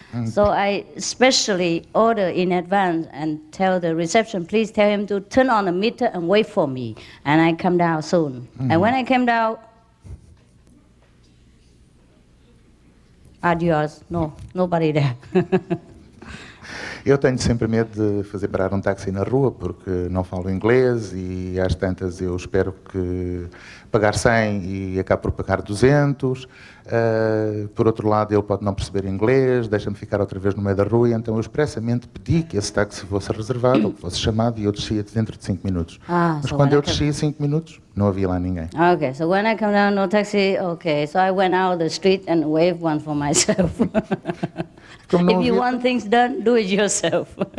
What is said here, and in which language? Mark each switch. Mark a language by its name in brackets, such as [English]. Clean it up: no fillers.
[English] So I specially order in advance and tell the reception, please tell him to turn on the meter and wait for me. And I come down soon. And when I came down, adios, no, nobody there. [Portuguese] Eu tenho sempre medo de fazer parar um táxi na rua porque não falo inglês e às tantas eu espero que pagar 100 e acabo por pagar 200. Por outro lado, ele pode não perceber inglês, deixa-me ficar outra vez no meio da rua, então eu expressamente pedi que esse táxi fosse reservado ou que fosse chamado e eu descia dentro de 5 minutos. Mas quando eu descia 5 minutos, não havia lá ninguém. [English] Okay, so when I come down, no taxi, okay. So I went out the street and waved one for myself. If you want things done, do it yourself.